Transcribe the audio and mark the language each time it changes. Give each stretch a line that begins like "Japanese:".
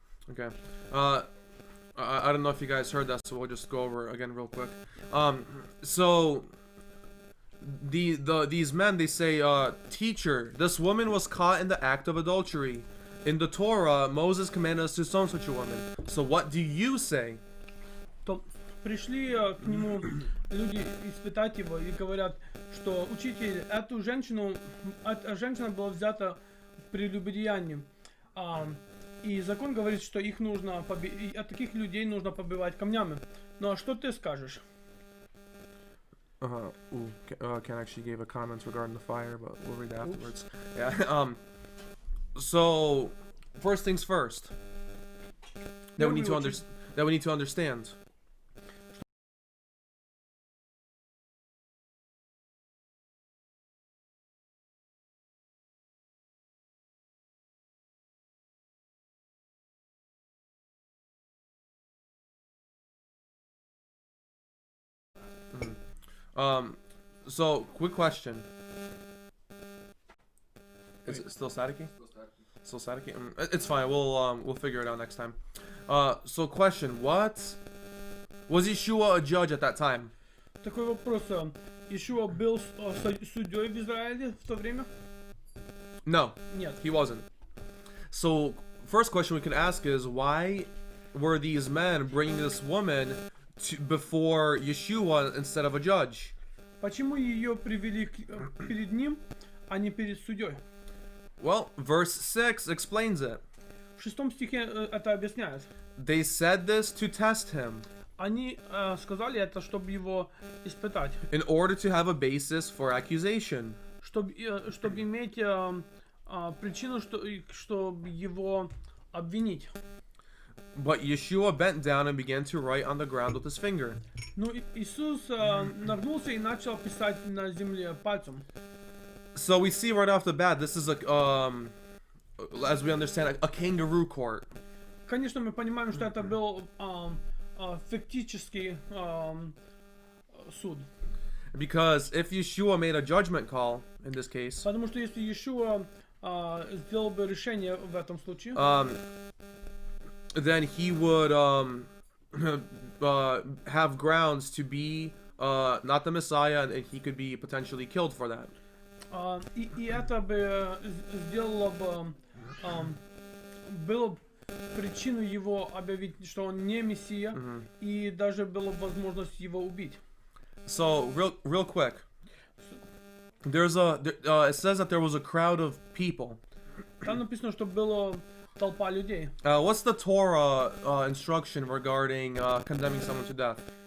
English: Okay. I don't know if you guys heard that, so we'll just go over it again real quick. So these men, they say, teacher, this woman was caught in the act of adultery. In the Torah, Moses commanded us to stone such a woman. So what do you say?
Russian: То пришли к нему люди испытать его и говорят, что учитель, эту женщина была взята в прелюбодеянии. И закон говорит, что их нужно таких людей нужно побивать камнями. Ну а что ты скажешь?
English: Ken actually gave a comment regarding the fire, but we'll read it afterwards. Yeah. So, first things first. That we need to understand. So quick question. Is it still staticky? Still staticky? It's fine. We'll figure it out next time. So question: What was Yeshua a judge at that time?
Russian: Такой вопрос. Иешуа был судьей в Израиле в то время?
English: No,
Russian: Нет.
English: he wasn't. So first question we can ask is why were these men bringing this woman before Yeshua instead of a judge?
Russian: Почему ее привели перед ним, а не перед судьей?
English: Well, verse 6 explains it.
Russian: В 6 стихе это объясняет.
English: They said this to test him.
Russian: Они сказали это, чтобы его испытать.
English: In order to have a basis for accusation.
Russian: Чтобы иметь причину, чтобы его обвинить.
English: But Yeshua bent down and began to write on the ground with his finger.
Russian: Ну, Иисус нагнулся и начал писать на земле пальцем.
English: So we see right off the bat, this is as we understand, a kangaroo court.
Russian: Конечно, мы понимаем, что это был фактический суд.
English: Because if Yeshua made a judgment call, in this case,
Russian: Потому что если Иешуа сделал бы решение в этом случае,
English: then he would have grounds to be not the Messiah, and he could be potentially killed for that.
Russian: и это бы сделало бы было причину его объявить, что он не Мессия, и даже была возможность его убить.
English: So real quick, it says that there was a crowd of people.
Russian: Там написано, что было толпа людей.
English: What's the Torah instruction regarding condemning someone to death?